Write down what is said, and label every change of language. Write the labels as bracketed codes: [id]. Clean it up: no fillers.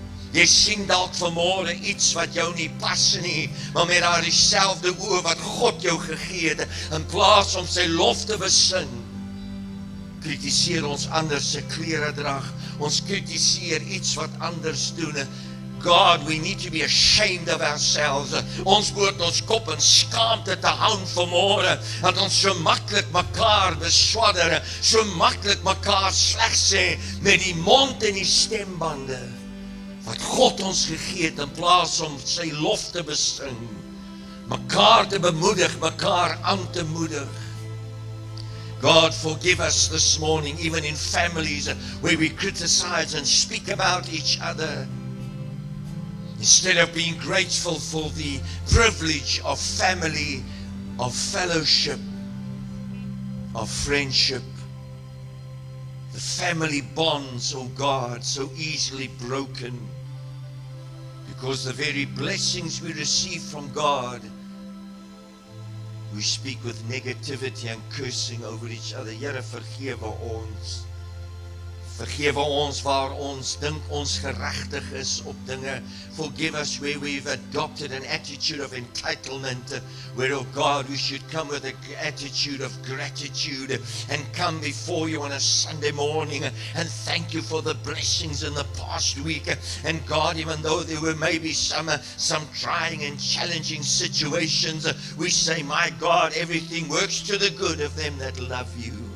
[af] Jy sien dalk vanmôre iets wat jou nie pas nie, maar met daai selfde oë wat God jou gegee het, in plaas om sy lof te besing, kritiseer ons ander se klere drag. Ons kritiseer iets wat anders doen. [en] God, we need to be ashamed of ourselves. [af] Ons moet ons kop in skaamte te hou vanmôre, dat ons so maklik mekaar beswadder, so maklik mekaar sleg sê met die mond en die stembande wat God ons gegee het, in plaas om sy lof te besing, mekaar te bemoedig, mekaar aan te moedig. [en] God, forgive us this morning, even in families where we criticize and speak about each other. Instead of being grateful for the privilege of family, of fellowship, of friendship, the family bonds, oh God, so easily broken, because the very blessings we receive from God, we speak with negativity and cursing over each other. [af] Here, vergewe ons. Vergewe ons waar ons dink ons geregtig is op dinge. [en] Forgive us where we've adopted an attitude of entitlement, where, oh God, we should come with an attitude of gratitude and come before you on a Sunday morning and thank you for the blessings in the past week. And God, even though there were maybe some trying and challenging situations, we say, my God, everything works to the good of them that love you.